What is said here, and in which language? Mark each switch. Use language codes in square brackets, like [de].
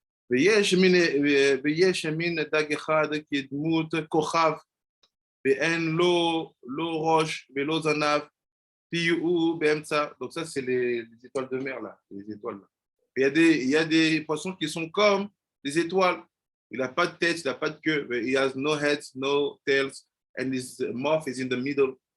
[he] ויש מין דג אחד כדמות כוכב, ואין לו ראש ולא זנב, פיהו באמצע. [fr] Donc ça, c'est les étoiles de mer, là. Les étoiles, là. Il y a des poissons qui sont comme des étoiles. Il n'a pas de tête, il n'a pas de queue. [en] He has no heads, no tails, and his mouth is in the middle.